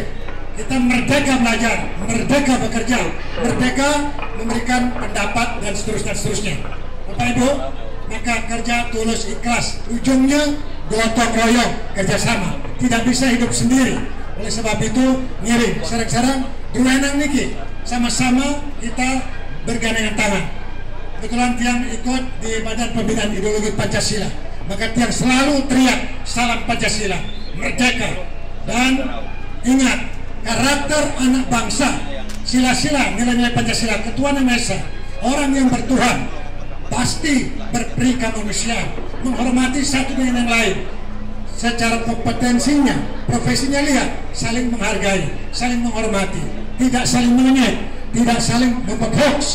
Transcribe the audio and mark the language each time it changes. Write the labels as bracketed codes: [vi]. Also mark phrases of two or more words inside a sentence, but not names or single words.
[id] Kita merdeka belajar, merdeka bekerja, merdeka memberikan pendapat dan seterusnya. Bapak Ibu, maka kerja tulus ikhlas, ujungnya gotong royong, kerjasama. Tidak bisa hidup sendiri. Oleh sebab itu [ban] ngiring, sarang-sarang, duenang niki, [id] sama-sama kita bergandengan tangan. Kebetulan tiang ikut di Badan Pembinaan Ideologi Pancasila, maka tiang selalu teriak salam Pancasila, merdeka. Dan ingat, karakter anak bangsa, sila-sila nilai-nilai Pancasila, ketuhanan Maha Esa, orang yang bertuhan pasti berperi kemanusiaan, menghormati satu dengan yang lain, secara kompetensinya, profesinya lihat, saling menghargai, saling menghormati, tidak saling menyet, tidak saling membuat hoax.